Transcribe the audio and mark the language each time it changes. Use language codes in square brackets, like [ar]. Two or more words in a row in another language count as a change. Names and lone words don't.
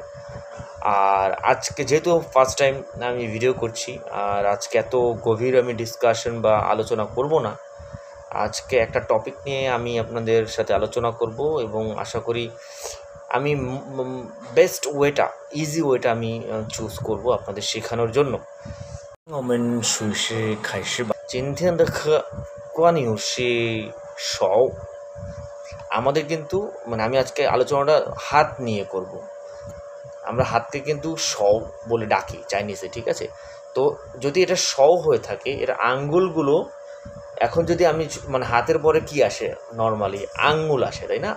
[bn] আর আজকে যেহেতু [en] first time [bn] আমি ভিডিও করছি, আর আজকে এত গভীর আমি ডিসকাশন বা আলোচনা করব না। আজকে একটা টপিক নিয়ে আমি আপনাদের সাথে আলোচনা করব এবং আশা করি আমি বেস্ট ওয়েটা, ইজি ওয়েটা আমি চুজ করব আপনাদের শেখানোর জন্য। [zh] 我们随时开始吧。今天的课关于是手， [bn] আমাদের কিন্তু আমি আজকে আলোচনাটা হাত নিয়ে করব। আমরা হাতকে কিন্তু শও বলে ডাকি চাইনিজে, ঠিক আছে? তো যদি এটা শও হয়ে থাকে, এর আঙ্গুলগুলো, এখন যদি আমি হাতের পরে কি আসে নর্মালি, আঙ্গুল আসে, তাই না?